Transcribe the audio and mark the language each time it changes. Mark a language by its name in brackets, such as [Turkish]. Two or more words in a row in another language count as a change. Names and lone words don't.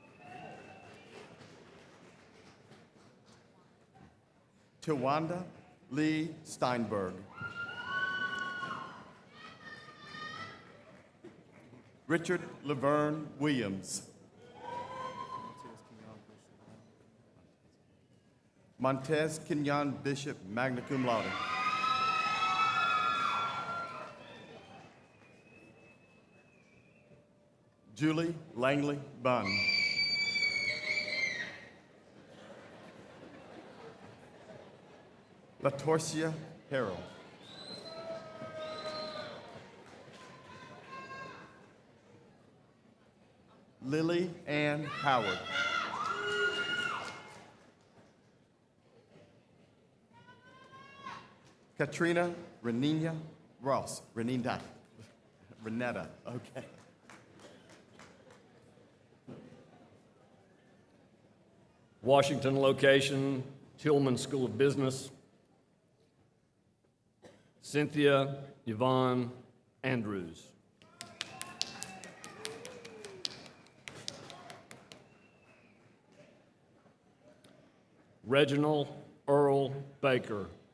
[English] Tawanda Lee Steinberg. Richard Laverne Williams. Montez Kenyon Bishop, [Latin] magna cum laude. [English] Julie Langley Bunn. Latorcia Harrell. Lily Ann Howard. Katrina Renina Ross. Renetta, okay. Washington location, Tillman School of Business. Cynthia Yvonne Andrews. Reginald Earl Baker.